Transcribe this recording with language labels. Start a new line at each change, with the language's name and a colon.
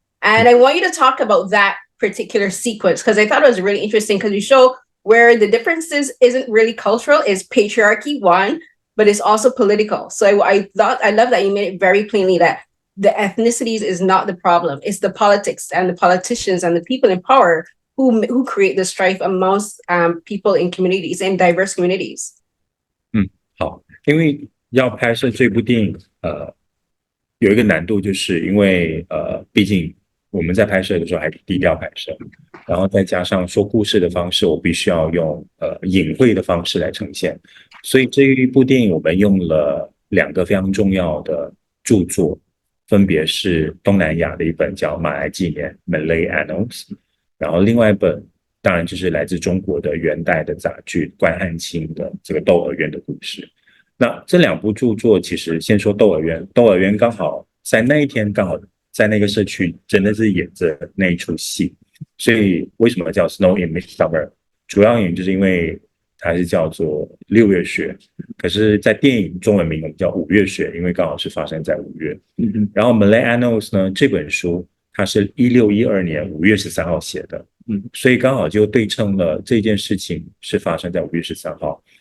English: And I want you to talk about that particular sequence because I thought it was really interesting because you show where the differences isn't really cultural, is patriarchy, one, but it's also political. So I love that you made it very plainly that the ethnicities is not the problem. It's the politics and the politicians and the people in power who create the strife amongst people in communities and diverse communities.
Chinese: 好，因为要拍摄这部电影，有一个难度，就是因为毕竟我们在拍摄的时候还是低调拍摄，然后再加上说故事的方式，我必须要用隐晦的方式来呈现，所以这一部电影我们用了2个非常重要的著作，分别是东南亚的一本叫《马来纪年》（Malay Annals），然后另外一本当然就是来自中国的元代的杂剧关汉卿的这个《窦娥冤》的故事。那这2部著作，其实先说《窦娥冤》，《窦娥冤》刚好在那一天刚好在那个社区真的是演着那一出戏，所以为什么叫 Snow in Midsummer？主要原因就是因为它是叫做6月雪，可是，在电影中文名我们叫5月雪，因为刚好是发生在5月。然后 Malay Annals 呢，这本书它是1612年5月13号写的，所以刚好就对称了这件事情是发生在5月13号。